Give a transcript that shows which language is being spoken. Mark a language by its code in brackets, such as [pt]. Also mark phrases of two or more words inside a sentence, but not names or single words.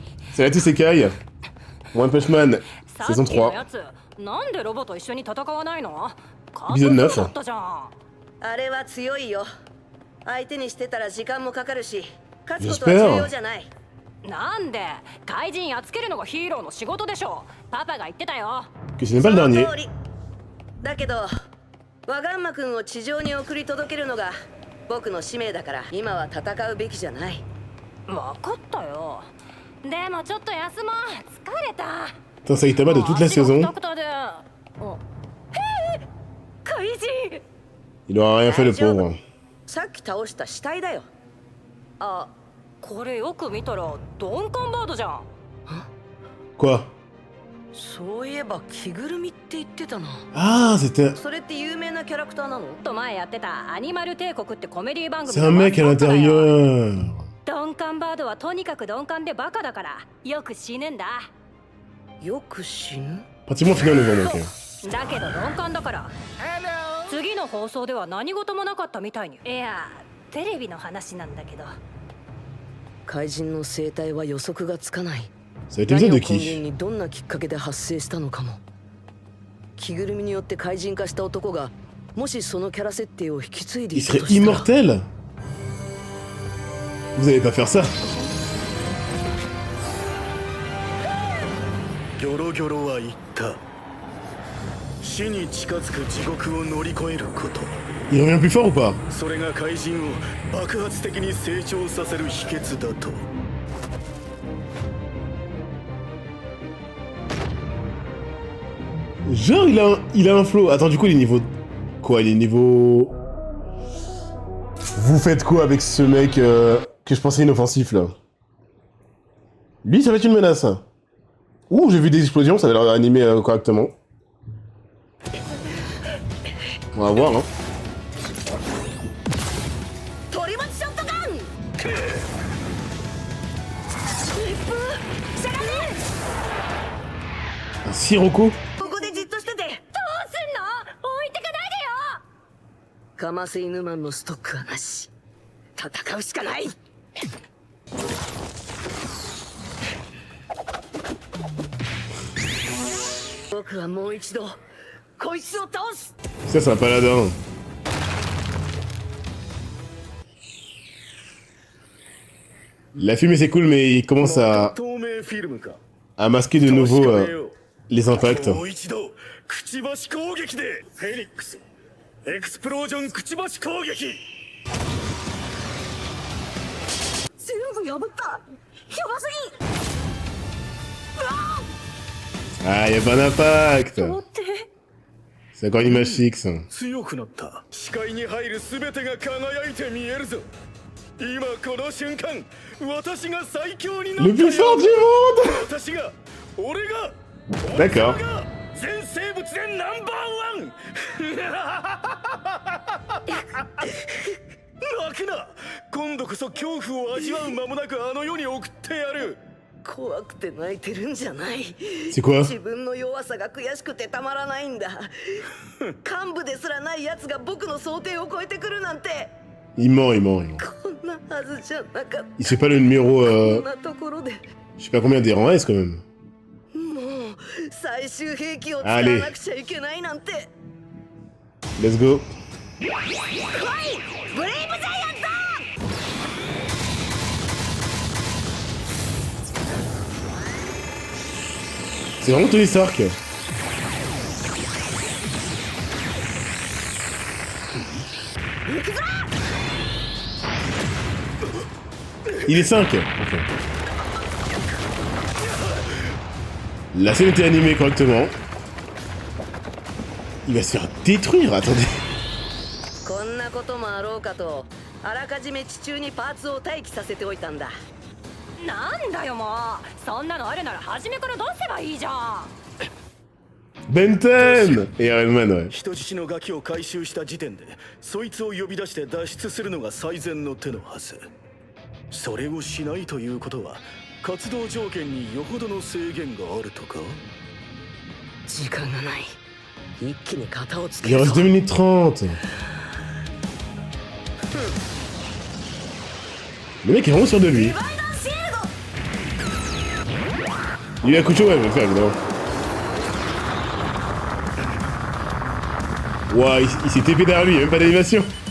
[fr] C'est la Isekai. One Punch Man, [ja] さ [fr] saison [ja] っきの [fr] 3. [ja] やつなんでロボと一緒に戦わないの？ [fr] Épisode 9. [ja] だったじゃん。あれは強いよ。相手にしてたら時間もかかるし、勝つことは重要じゃない。なんで怪人やっつけるのがヒーローの仕事でしょ。パパが言ってたよ。 [fr] Que ce n'est pas le [ja] その [fr] dernier. [ja] 通りだけど、ワガンマ君を地上に送り届けるのが僕の使命だから、今は戦うべきじゃない。分かったよ。でもちょっと休もう。疲れた。 [fr] Putain, Saitama de toute la saison. [ja] 怪人。 [fr] Il aura rien fait le pauvre. [ja] さっき倒した死体だよ。あ、これよく見たらドンカンバードじゃん。 [fr] Quoi? [ja] そういえば着ぐるみって言ってたな。 [fr] Ah, c'était... [ja] それって有名なキャラクターなの？と前やってたアニマル帝国ってコメディ番組 [fr] C'est un mec à l'intérieur. [ja] ドンカンバードはとにかく鈍感でバカだからよく死ぬんだ。よく死ぬ？ [fr] Pratiquement final le jour donc. [ja] だけど鈍感だから次の放送では何事もなかったみたいに。いや、テレビの話なんだけど。怪人の生態は予測がつかない。 [fr] Ça va être [ja] 何 [fr] l'épisode [ja] を [fr] de [ja] 根 [fr] qui? [ja] 源にどんなきっかけで発生したのかも。着ぐるみによって怪人化した男がもしそのキャラ設定を引き継いで [fr] Il [ja] いたと [fr] serait [ja] したら。 [fr] immortel? Vous allez pas faire ça. [ja] ギョロギョロは言った。死に近づく地獄を乗り越えること。 [fr] Il revient plus fort ou pas? [ja] それが怪人を爆発的に成長させる秘訣だと。 [fr] Genre il a un flow. Attends, du coup il est niveau... Quoi, il est niveau... Vous faites quoi avec ce mec que je pensais inoffensif là? Lui ça va être une menace. Ouh, j'ai vu des explosions, ça a l'air animé correctement. On va voir hein. Un Sirocco? [ja] ここでじっとしてて。どうすんの？置いてかないでよ。カマセイヌマンのストックはなし。戦うしかない。僕はもう一度こいつを倒す。 [fr] Ça c'est un paladin. La fumée c'est cool mais il commence [ja] 透明フィルムか。 [fr] à masquer de nouveau les impacts. [ja] もう一度くちばし攻撃でフェニックスエクスプロージョンくちばし攻撃。全部破った。やばすぎ。 [fr] Ah, y a pas d'impact. [ja] 待って。 [fr] C'est encore une image fixe. [ja] 強くなった。視界に入るすべてが輝いて見えるぞ。今この瞬間、私が最強になった [fr] Le plus fort du monde. [ja] 私が、俺が、 [fr] D'accord. [ja] 俺が全生物でナンバーワン。泣くな。今度こそ恐怖を味わう間もなくあの世に送ってやる。怖くて泣いてるんじゃない。 [fr] C'est quoi? [ja] 自分の弱さが悔しくてたまらないんだ。幹部ですらない奴が僕の想定を超えてくるなんて。 [fr] Il ment, il ment, il ment. [ja] こんなはずじゃなかった。 [fr] Il fait pas le numéro... [ja] こんなところで。 [fr] Je sais pas combien des rangs S quand même. [ja] もう最終兵器を使わなくちゃいけないなんて。 [en] Let's go. [ja] ブレイブジャイアント。 [fr] C'est vraiment Tony Stark. Il est 5. Okay. La scène était animée correctement. Il va se faire détruire, attendez. [ja] こんなこともあろうかと、あらかじめ地中にパーツを待機させておいたんだ。なんだよもう。そんなのあるなら初めから出せばいいじゃん。 [fr] Benten et Iron Man, ouais. [ja] 人質のガキを回収した時点でそいつを呼び出して脱出するのが最善の手のはず。それをしないということは活動条件によほどの制限があるとか。時間がない。一気に型をつけ [fr] Il [ja] る [fr] reste [ja] ぞ。 [fr] 2 minutes 30. Le mec est vraiment sûr de lui. Il a un coup de chaud, ouais, je vais le faire, évidemment. Ouah, il s'est TP derrière lui, il n'y a même pas d'animation.